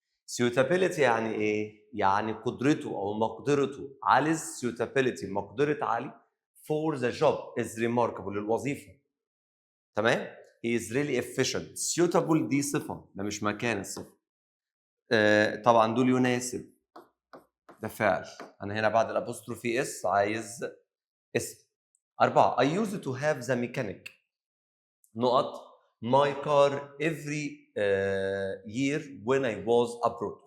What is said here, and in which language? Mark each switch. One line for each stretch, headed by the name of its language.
Arabic: suitability يعني ايه؟ يعني قدرته او مقدرته.
English: Ali's suitability،
Arabic: مقدرة علي
English: for the job is remarkable،
Arabic: للوظيفة. تمام؟
English: he is really efficient.
Arabic: suitable دي صفة، ده مش مكان الصفة. طبعا دول يناسب، ده فعل. انا هنا بعد الابوستروفي اس عايز اسم.
English: 4 I used to have the mechanic
Arabic: نقط
English: my car every year when I was abroad.